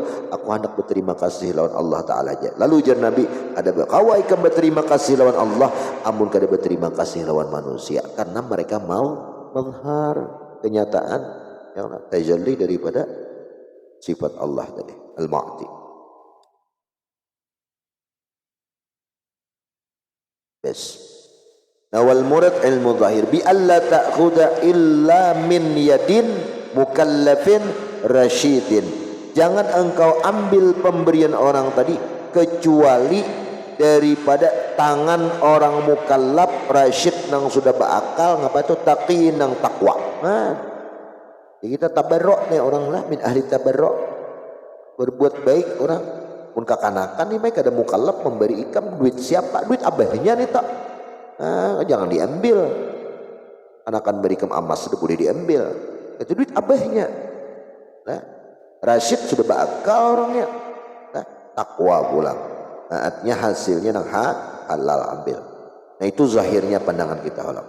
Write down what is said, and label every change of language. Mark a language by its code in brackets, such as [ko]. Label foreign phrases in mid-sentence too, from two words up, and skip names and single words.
[bjn] Aku hendak berterima kasih lawan [ar] الله تعالى [bjn] aja. Lalu jar Nabi ada kawai kan berterima kasih lawan Allah, amun kada berterima kasih lawan manusia karena mereka mau menghar kenyataan yang tajalli daripada sifat Allah tadi al-Mu'ti. Bes. [ar] نوال مراد علم ظاهر بألا تأخذ إلا من يد مكلف رشيد. [bjn] Jangan engkau ambil pemberian orang tadi kecuali daripada tangan orang [ar] مكلف رشيد [bjn] nang sudah berakal ngapa itu taqi nang takwa. Jadi kita tabarruk nih orang lah [ar] من أهل التبرك [bjn] berbuat baik orang pun kakanakan nih baik ada mukallaf memberi ikam duit siapa duit abahnya nih tak jangan diambil anakan beri ikam amas sudah boleh diambil itu duit abahnya nah, Rashid sudah berakal orangnya nah, takwa pulang nah, artinya hasilnya nang halal ambil nah itu zahirnya pandangan kita